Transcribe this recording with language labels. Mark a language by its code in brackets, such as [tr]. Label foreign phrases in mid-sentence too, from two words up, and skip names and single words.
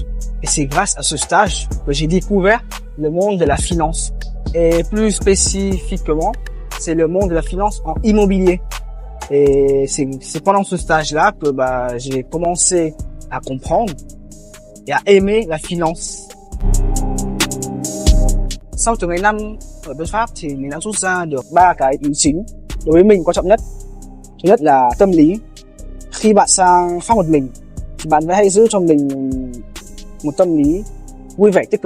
[fr] Et c'est grâce à ce stage que j'ai découvert le monde de la finance. Et plus spécifiquement, c'est le monde de la finance en immobilier. Et c'est pendant ce stage-là que j'ai commencé à comprendre et à aimer la finance. [vi] Sau từ ngày năm ở bên Pháp thì mình đã rút ra được 3 cái ý chính đối với mình quan trọng nhất. Thứ nhất là tâm lý. Khi bạn sang Pháp một mình thì bạn hãy giữ cho mình một tâm lý vui vẻ tích cực.